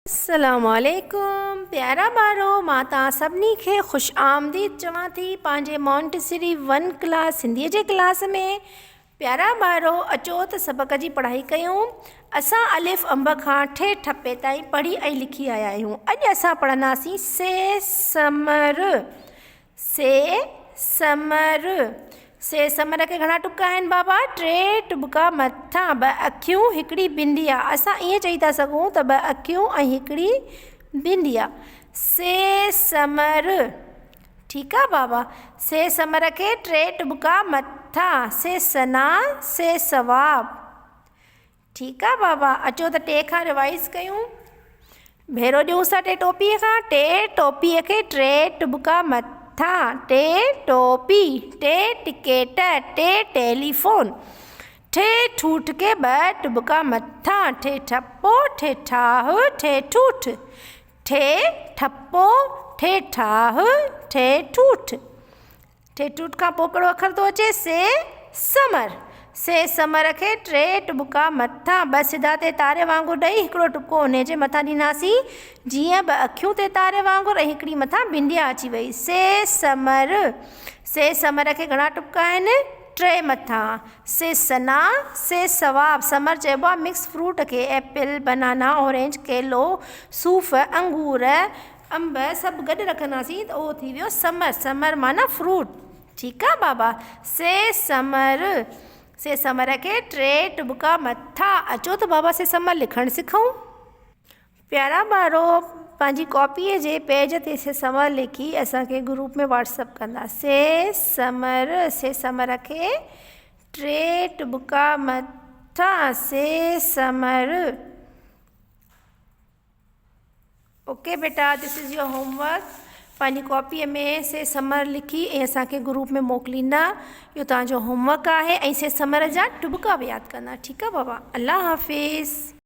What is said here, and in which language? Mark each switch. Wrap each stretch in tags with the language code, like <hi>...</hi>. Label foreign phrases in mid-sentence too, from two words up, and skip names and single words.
<sd>अस्सलामुअलैकुम प्यारा ॿारो, मां तव्हां सभिनी खे ख़ुशि आमदीद चवां थी पंहिंजे मॉन्टेसरी 1 क्लास सिंधीअ जे क्लास में। प्यारा ॿारो, अचो त सबक़ जी पढ़ाई कयूं। असां अलिफ अंब खां ठे ठपे ताईं पढ़ी ऐं लिखी आया आहियूं। अॼु असां पढ़ंदासीं से समर। से समर के घणा टुका आहिनि बाबा? 3 टुका मथां, 2 अखियूं, हिकिड़ी बिंदी आहे। असां ईअं चई था सघूं त 2 अखियूं ऐं हिकिड़ी बिंदी आहे। से समर, ठीकु आहे बाबा। से समर के 3 टुका मथां, से सना, से सवाब। ठीकु आहे बाबा। अचो त टे खां रिवाइज़ कयूं। भेरो ॾियूं सा टे टोपीअ खां। टे टोपीअ खे 3 टुका मथां, 3 टोपी, 3 टिकेट, 3 टेलीफोन। 3 ठूठ के 2 टुका मथां, 3 ठप्पो, 3 ठाह, 3 ठूठ। 3 ठप्पो, 3 ठाह, 3 ठूठ। 3 ठूठ खां पोइ कहिड़ो अखर थो अचे? से समर। से समर खे 3 टुका मथां, 2 सिधा ते तारे वांगुरु ॾेई हिकिड़ो टुको उन जे मथां ॾींदासीं, जीअं 2 अखियूं ते तारे वांगुरु ऐं हिकिड़ी मथां बिंदिया अची वई। से समर। से समर खे घणा टुका आहिनि? 3 मथां। से सना, से सवाब। समर चइबो आहे</sd> <en>mix fruit</en> <sd>खे।</sd> <en>apple, banana, orange, केलो,</en> <sd>सूफ़, अंगूर, अंब सभु गॾु रखंदासीं त उहो थी वियो समर। समर माना फ्रूट। ठीकु आहे बाबा। से समर। से समर के 3 टुका मथां। अचो त बाबा से समर लिखणु सिखूं। प्यारा ॿारो, पंहिंजी कॉपीअ जे पेज ते से समर लिखी असांखे ग्रुप में व्हाट्सअप कंदा। से समर। से समर खे 3 टुका मथां, से समर। ओके बेटा,</sd> <en>This is your homework.</en> <sd>पंहिंजी कॉपीअ में से समर लिखी ऐं असांखे ग्रुप में मोकिलींदा। इहो तव्हांजो होमवर्क आहे। ऐं से समर जा टुका बि यादि कंदा। ठीकु आहे बाबा। अल्लाह हाफ़िज़।</sd>